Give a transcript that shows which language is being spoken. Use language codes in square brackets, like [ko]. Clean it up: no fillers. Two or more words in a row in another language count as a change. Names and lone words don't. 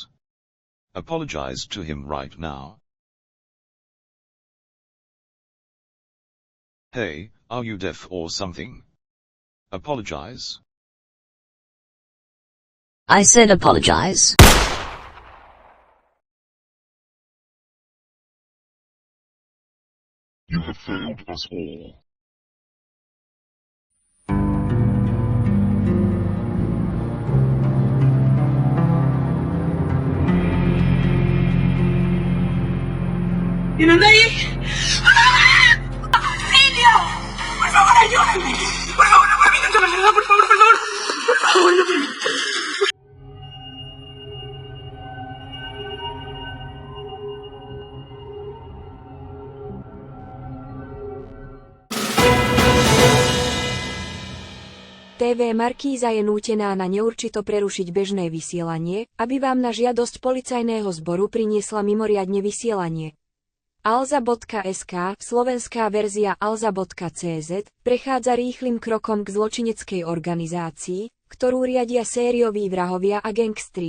[en] Apologize to him right now. Hey, are you deaf or something? Apologize. I said apologize. You have failed us all. [es] ¿Tienen de ahí? ¡Auxilio! ¡Por favor, ayúdenme! ¡Por favor, no permitan que me salga! ¡Por favor, por favor! ¡Por favor, no permitan! [sk] TV Markíza je nútená na neurčito prerušiť bežné vysielanie, aby vám na žiadosť policajného zboru priniesla mimoriadne vysielanie. Alza.sk, slovenská verzia alza.cz, prechádza rýchlym krokom k zločineckej organizácii, ktorú riadia sérioví vrahovia a gangstri.